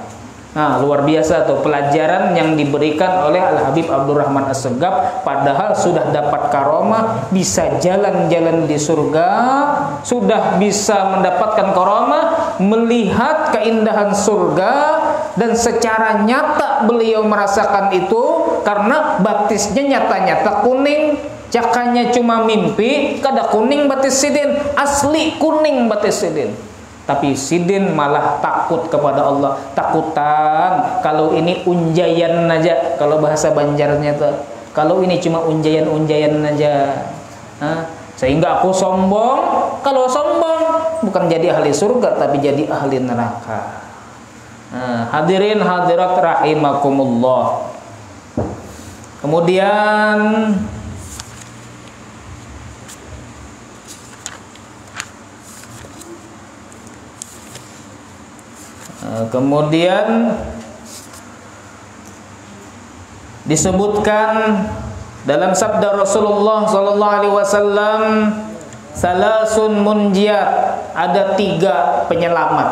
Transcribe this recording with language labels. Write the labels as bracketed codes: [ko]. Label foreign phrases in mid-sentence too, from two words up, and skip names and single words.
[id] Nah, luar biasa tuh pelajaran yang diberikan oleh Al-Habib Abdurrahman As-Segaf. Padahal sudah dapat karomah, bisa jalan-jalan di surga, sudah bisa mendapatkan karomah, melihat keindahan surga, dan secara nyata beliau merasakan itu karena batisnya nyata-nyata kuning. [bjn] Cakanya cuma mimpi, kada kuning batis Sidin, asli kuning batis Sidin. [id] Tapi Sidin malah takut kepada Allah, takutan kalau ini unjayan aja, kalau bahasa Banjarnya tuh, kalau ini cuma unjayan aja, sehingga aku sombong. Kalau sombong bukan jadi ahli surga, tapi jadi ahli neraka. Hadirin hadirat rahimakumullah. Kemudian disebutkan dalam sabda Rasulullah [ar] sallallahu alaihi wasallam, salasun munjiat, [id] ada 3 penyelamat.